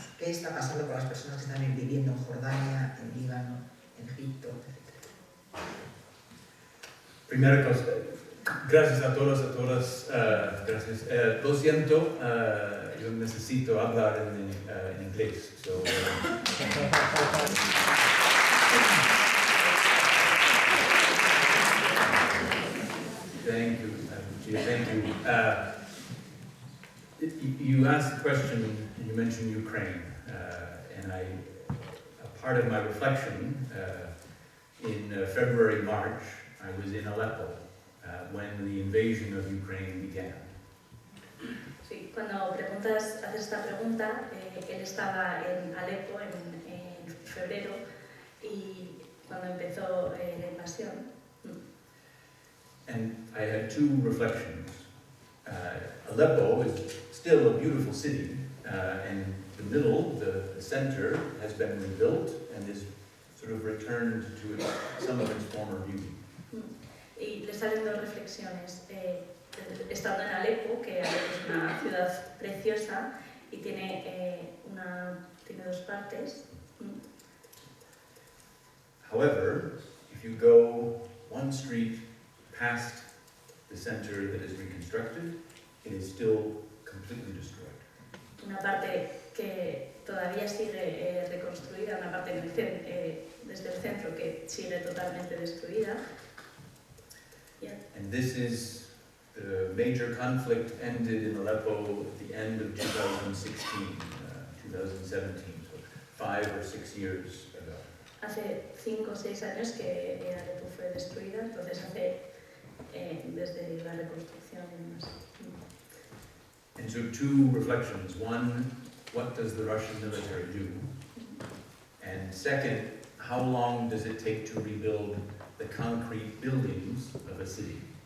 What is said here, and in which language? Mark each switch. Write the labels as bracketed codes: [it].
[es] ¿Qué está pasando con las personas que están viviendo en Jordania, en Líbano, en Egipto, etcétera? Primera cosa, gracias a todas, gracias. Lo siento, yo necesito hablar en inglés. [en] So, thank you, Lucia, thank you. You asked the question, you mentioned Ukraine, and a part of my reflection in February, March, I was in Aleppo when the invasion of Ukraine began. [es] Sí, cuando haces esta pregunta, él estaba en Alepo en febrero y cuando empezó la invasión. [en] And I had two reflections. Aleppo is still a beautiful city, and the middle, the center, has been rebuilt and is sort of returned to some of its former beauty. [es] Y le salen dos reflexiones. Estando en Alepo, que es una ciudad preciosa y tiene dos partes. [en] However, if you go one street past the center that is reconstructed, it is still completely destroyed. [es] Una parte que todavía sigue reconstruida, una parte desde el centro que sigue totalmente destruida. [en] Yeah. And this is the major conflict ended in Aleppo at the end of 2016, 2017, so 5 or 6 years ago. [es] Hace 5 o 6 años que Alepo fue destruida, entonces desde la reconstrucción y demás. [en] And so two reflections. One, what does the Russian military do? And second, how long does it take to rebuild the concrete buildings of a city?